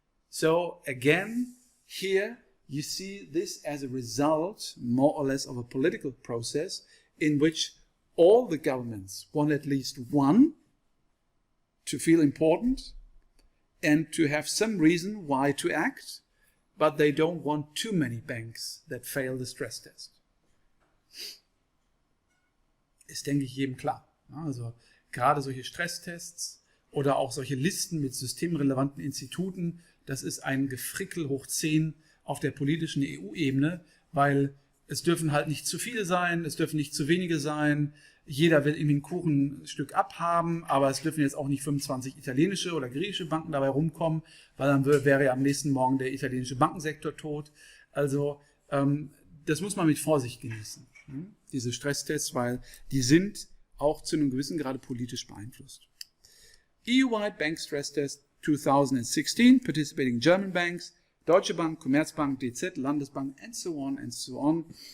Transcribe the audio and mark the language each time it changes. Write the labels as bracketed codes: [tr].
[en] So again, here you see this as a result, more or less, of a political process in which all the governments want at least one to feel important and to have some reason why to act, but they don't want too many banks that fail the stress test. [de] Ist, denke ich, jedem klar. Also gerade solche Stresstests oder auch solche Listen mit systemrelevanten Instituten, das ist ein Gefrickel hoch 10 auf der politischen EU-Ebene, weil es dürfen halt nicht zu viele sein, es dürfen nicht zu wenige sein, jeder will irgendwie ein Kuchenstück abhaben, aber es dürfen jetzt auch nicht 25 italienische oder griechische Banken dabei rumkommen, weil dann wäre ja am nächsten Morgen der italienische Bankensektor tot. Also das muss man mit Vorsicht genießen, diese Stresstests, weil die sind auch zu einem gewissen Grade politisch beeinflusst. [en] EU-wide Bank Stress Test 2016, participating German banks, Deutsche Bank, Commerzbank, DZ, Landesbank, and so on and so on.